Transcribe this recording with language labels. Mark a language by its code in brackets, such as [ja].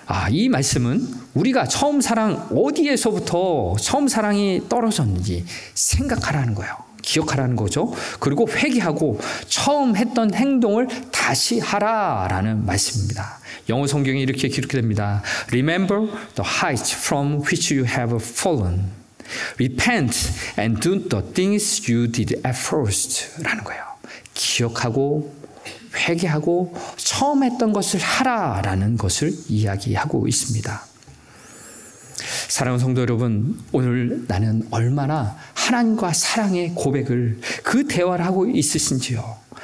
[ko] 이 말씀은 우리가 처음 사랑 어디에서부터 처음 사랑이 떨어졌는지 생각하라는 거예요. 기억하라는 거죠. 그리고 회개하고 처음 했던 행동을 다시 하라라는 말씀입니다. 영어 성경에 이렇게 기록됩니다. [en] Remember the heights from which you have fallen. Repent and do the things you did at first. [ko] 라는 거예요. 기억하고 회개하고 처음 했던 것을 하라라는 것을 이야기하고 있습니다. 사랑하는 성도 여러분, 오늘 나는 얼마나 하나님과 사랑의 고백을, 그 대화를 하고 있으신지요.